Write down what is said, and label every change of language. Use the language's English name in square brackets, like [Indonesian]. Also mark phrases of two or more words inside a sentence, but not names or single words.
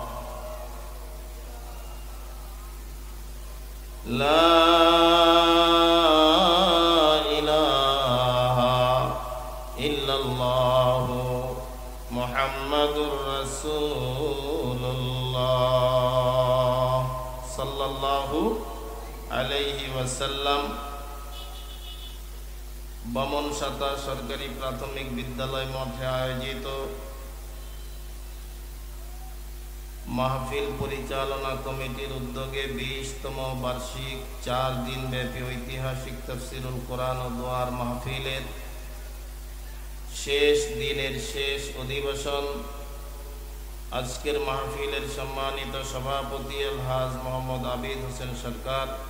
[Arabic] لا محمد رسول اللہ صلی اللہ علیہ وسلم [Bangla] বামন শাতা সরকারি প্রাথমিক বিদ্যালয় মঠে আয়োজিত মাহফিল পরিচালনা কমিটির উদ্যোগে 20তম বার্ষিক 4 দিন ব্যাপী ঐতিহাসিক তাফসীরুল কোরআন ও দোয়ার মাহফিলের শেষ দিনের শেষ অধিবেশন আজকের মাহফিলের সম্মানিত সভাপতি আলহাজ মোহাম্মদ আবিদ হোসেন সরকার